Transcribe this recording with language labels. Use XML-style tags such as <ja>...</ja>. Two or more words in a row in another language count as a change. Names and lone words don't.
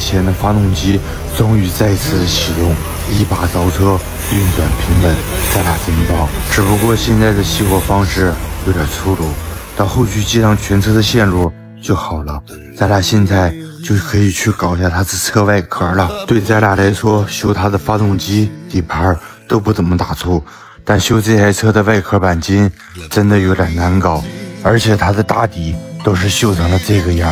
<zh>前的发動機終於再次啟動，一把着車，運轉平穩，咱倆真棒。只不過現在的熄火方式有點粗魯，到後續接上全車的線路就好了。咱倆現在就可以去搞一下它的車外殼了。對咱倆來說，修它的發動機、底盤都不怎麼打怵，但修這台車的外殼鈑金真的有點難搞，而且它的大底都是修成了這個樣。</zh>